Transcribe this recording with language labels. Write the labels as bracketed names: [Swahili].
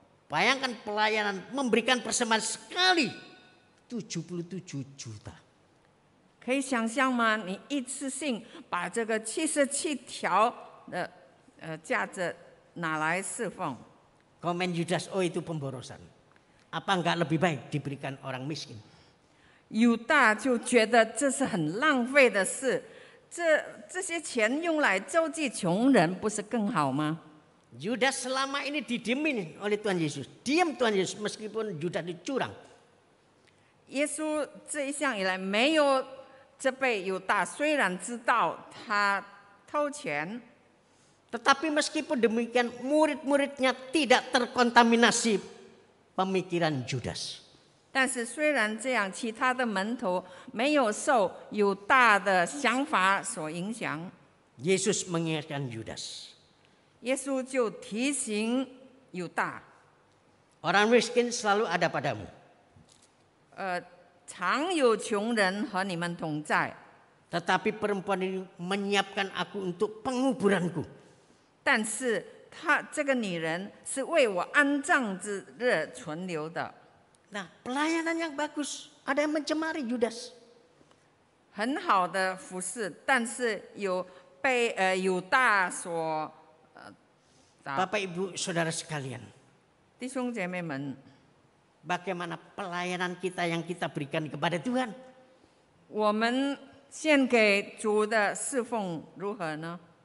[Indonesian] Bayangkan pelayanan memberikan persembahan sekali 77 juta. [Chinese] 可以想象吗？你一次性把这个77条的价值拿来侍奉， [Indonesian] Komen Yudas, oh itu pemborosan. Apa enggak lebih baik diberikan orang miskin? [Chinese] 犹大就觉得这是很浪费的事，这些钱用来救济穷人，不是更好吗？ [Indonesian] Yudas selama ini didiemin oleh Tuhan Yesus. Diam Tuhan Yesus meskipun Yudas dicurang. [Chinese] 耶稣这一向以来没有责备犹大，虽然知道他偷钱， [Indonesian] Tetapi meskipun demikian murid-muridnya tidak terkontaminasi pemikiran Yudas. [Chinese] 但是虽然这样，其他的门徒没有受犹大的想法所影响， [Indonesian] Yesus mengingatkan Yudas. [Chinese] 耶稣就提醒犹大， [Indonesian] Orang miskin selalu ada padamu. [Chinese] 常有穷人和你们同在， [Indonesian] Tetapi perempuan ini menyiapkan aku untuk penguburanku. [Chinese] 但是这个女人是为我安葬之日存留的。 [Indonesian] Nah, pelayanan yang bagus. Ada yang mencemari Yudas. [Chinese] 很好的服侍，但是有被犹大所 [Indonesian] Bapak Ibu Saudara sekalian, [Chinese] 弟兄姐妹们， [Indonesian] bagaimana pelayanan kita yang kita berikan kepada Tuhan? [Chinese] 我们献给主的侍奉如何呢？